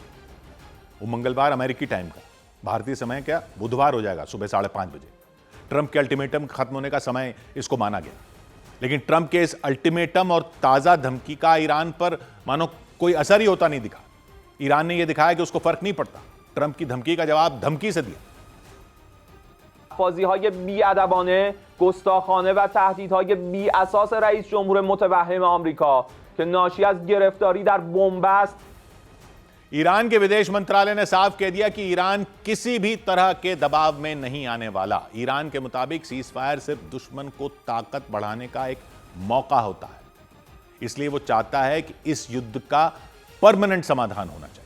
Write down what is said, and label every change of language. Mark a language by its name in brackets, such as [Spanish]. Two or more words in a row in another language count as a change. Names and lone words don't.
[Hindi] वो मंगलवार अमेरिकी टाइम का, भारतीय समय क्या बुधवार हो जाएगा सुबह 5:30 बजे। ट्रंप के अल्टीमेटम खत्म होने का समय इसको माना गया, लेकिन ट्रंप के इस अल्टीमेटम और ताजा धमकी का ईरान पर मानो कोई असर ही होता नहीं दिखा। ईरान ने यह दिखाया कि उसको फर्क नहीं पड़ता। ट्रंप की धमकी का जवाब धमकी से दिया। [Persian] بازی‌های بی‌ادبانه، گستاخانه و تهدیدهای بی‌اساس رئیس جمهور متوهم آمریکا که ناشی از گرفتاری در بنبست [Hindi] ईरान के विदेश मंत्रालय ने साफ कह दिया कि ईरान किसी भी तरह के दबाव में नहीं आने वाला। ईरान के मुताबिक सीज फायर सिर्फ दुश्मन को ताकत बढ़ाने का एक मौका होता है, इसलिए वो चाहता है कि इस युद्ध का परमानेंट समाधान होना चाहिए।